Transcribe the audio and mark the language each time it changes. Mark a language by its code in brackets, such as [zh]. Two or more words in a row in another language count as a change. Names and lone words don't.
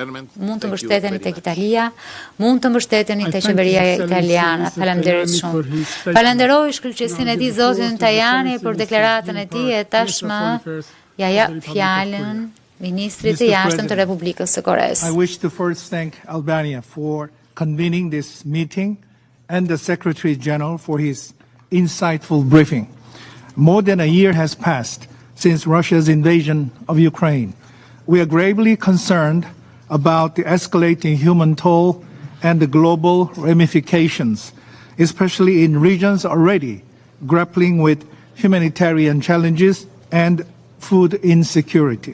[sq] Mund të mbështeteni tek Italia, mund të mbështeteni tek qeveria italiane. Faleminderit shumë. Falenderoj shkëlqyesinë e tij zotin Tajani për deklaratën e tij e tashmë ja jap fjalën Ministrit të Jashtëm të Republikës së Koresë. [en] I wish to first thank Albania for convening this meeting and the Secretary General for his insightful briefing. More than a year has passed since Russia's invasion of Ukraine. We are gravely concerned about the escalating human toll and the global ramifications, especially in regions already grappling with humanitarian challenges and food insecurity.